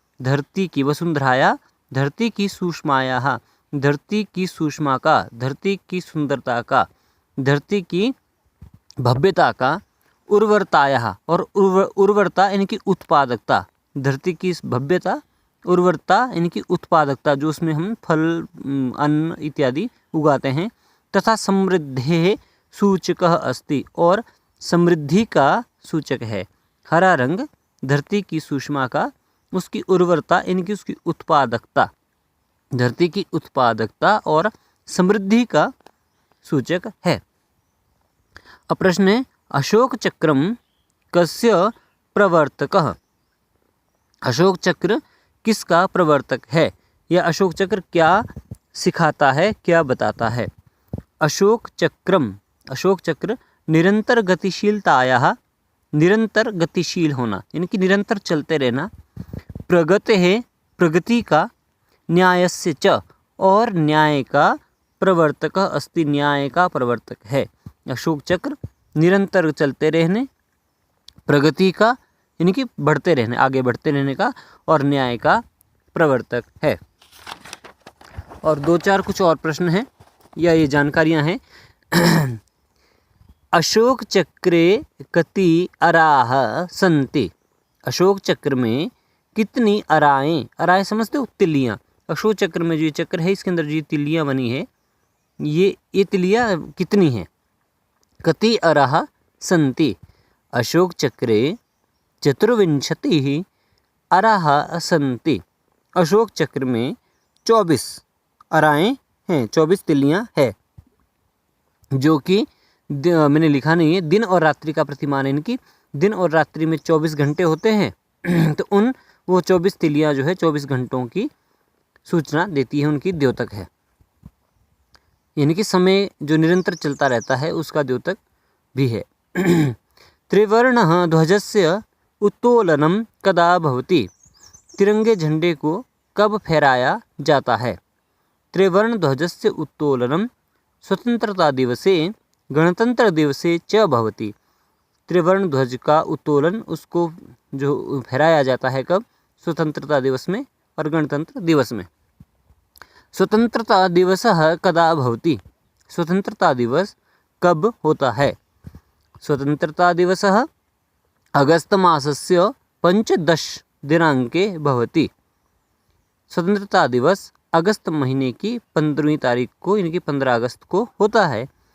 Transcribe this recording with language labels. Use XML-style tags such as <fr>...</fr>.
<hi>धरती की वसुंधराया, धरती की सूक्ष्मायाः, धरती की सूक्ष्मा का, धरती की सुंदरता का, धरती की भव्यता का, उर्वरतायाः और उर्वरता इनकी उत्पादकता। धरती की भव्यता, उर्वरता इनकी उत्पादकता, जो उसमें हम फल अन्न इत्यादि उगाते हैं।</hi> <sa>तथा समृद्धेः सूचकः अस्ति।</sa> <hi>और समृद्धि का सूचक है। हरा रंग धरती की सूक्ष्मा का, उसकी उर्वरता इनकी उसकी उत्पादकता, धरती की उत्पादकता और समृद्धि का सूचक है। अब प्रश्न है</hi> <sa>अशोक चक्रम कस्य प्रवर्तकः।</sa> <hi>अशोक चक्र किसका प्रवर्तक है। यह अशोक चक्र क्या सिखाता है, क्या बताता है। अशोक चक्रम, अशोक चक्र निरंतर गतिशीलतायाः, निरंतर गतिशील होना यानी कि निरंतर चलते रहना, प्रगति है प्रगति का,</hi> <sa>न्यायस्य च</sa> <hi>और न्याय का प्रवर्तक अस्ति। न्याय का प्रवर्तक है। अशोक चक्र निरंतर चलते रहने, प्रगति का यानी कि बढ़ते रहने, आगे बढ़ते रहने का, और न्याय का प्रवर्तक है। और 2-4 कुछ और प्रश्न हैं या ये जानकारियां हैं।</hi> <sa>अशोक चक्रे कति अराः सन्ति।</sa> <hi>अशोक चक्र में कितनी अराएं, अराएं समझते हो, तिल्लियाँ। अशोक चक्र में जो ये चक्र है इसके अंदर जो तिल्लियाँ बनी है, ये तिल्लियाँ कितनी हैं।</hi> <sa>कति अराः सन्ति। अशोक चक्रे 24 अराः सन्ति।</sa> <hi>अशोक चक्र में 24 अराएं हैं, 24 तिल्लियाँ है, जो कि मैंने लिखा नहीं है, दिन और रात्रि का प्रतिमान है। इनकी दिन और रात्रि में 24 घंटे होते हैं। तो उन वो 24 तिलियाँ जो है 24 घंटों की सूचना देती है, उनकी द्योतक है। यानी कि समय जो निरंतर चलता रहता है उसका द्योतक भी है।</hi> <sa>त्रिवर्णः ध्वजस्य उत्तोलनं कदा भवति?</sa> <hi>तिरंगे झंडे को कब फहराया जाता है?</hi> <sa>त्रिवर्ण ध्वजस्य उत्तोलनं स्वतंत्रता दिवसे गणतंत्र दिवसे च भवति।</sa> <hi>त्रिवर्ण ध्वज का उत्तोलन उसको जो फहराया जाता है कब? स्वतंत्रता दिवस में और गणतंत्र दिवस में।</hi> <sa>स्वतंत्रता दिवसः कदा भवति?</sa> <hi>स्वतंत्रता दिवस कब होता है?</hi> <sa>स्वतंत्रता दिवसः अगस्त मासस्य 15 दिनांके भवति।</sa> <hi>स्वतंत्रता दिवस अगस्त महीने की 15वीं तारीख को यानी कि 15 अगस्त को होता है।</hi>